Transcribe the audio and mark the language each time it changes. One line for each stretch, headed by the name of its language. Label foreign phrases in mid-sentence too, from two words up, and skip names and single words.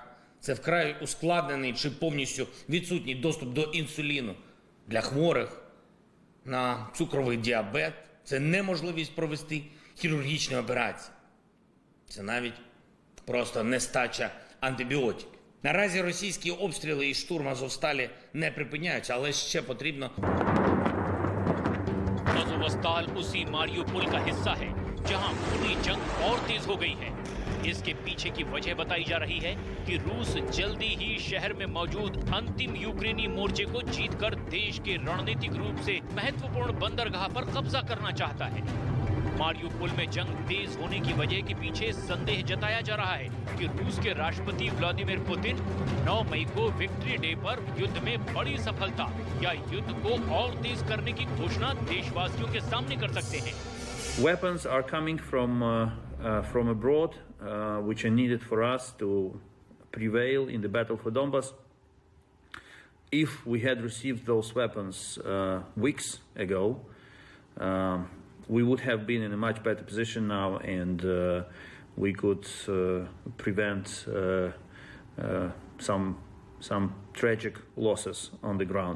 Ukrainian: Це вкрай ускладнений чи повністю відсутній доступ до інсуліну для хворих на цукровий діабет. Це неможливість провести хірургічні операції. Це навіть просто нестача антибіотиків. Наразі російські обстріли і штурм Азовсталі не припиняються, але ще потрібно...
Hindi: अज़ोवस्ताल उसी मारियुपोल का हिस्सा है जहां पूरी जंग और तेज हो गई है। इसके पीछे की वजह बताई जा रही है कि रूस जल्दी ही शहर में मौजूद अंतिम यूक्रेनी मोर्चे को जीतकर देश के रणनीतिक रूप से महत्वपूर्ण बंदरगाह पर कब्जा करना चाहता है। मारियुपोल में जंग तेज होने की वजह के पीछे संदेह जताया जा रहा है कि रूस के राष्ट्रपति व्लादिमीर पुतिन 9 मई को विक्ट्री डे पर युद्ध में बड़ी सफलता या युद्ध को और तेज करने की घोषणा देशवासियों के सामने कर सकते हैं।
English: Weapons are coming from abroad, which are needed for us to prevail in the battle for Donbas. If we had received those weapons weeks ago, we would have been in a much better position now, and we could prevent some tragic losses on the ground.